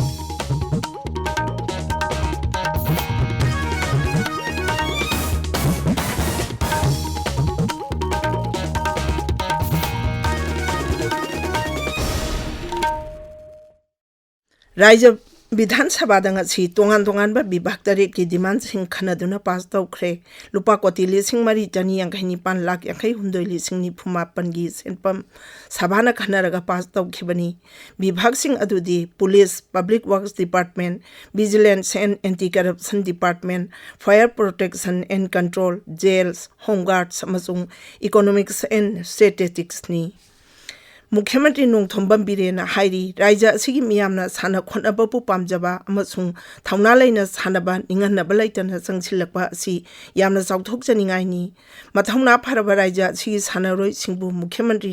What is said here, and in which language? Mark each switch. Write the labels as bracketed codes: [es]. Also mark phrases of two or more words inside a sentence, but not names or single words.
[mni] Raja Vidhan Sabha ngasi tongan-tonganba bibhag taretki demand sing khanaduna pass tawkhre lupa koti lising mari chani yangkhaini pan lakh yangkhai hundoi lising ni phumapan gi senpam sabhana khanaraga pass tawkhibani bibhag sing adudi [en] police public works department vigilance and anti corruption department fire protection and control jails home guards [mni] amasung [en] economics and statistics [mni] ni Mukhyamantri Ningthoujam birena hairi raija asigi miyamna sana khonaba pu pamjaba amasung thauna leina sanaba ninganaba laitana sangsilakpa asi yamna chauthokjaningai ni mathauna pharaba raija asigi sanaroi singbu Mukhyamantri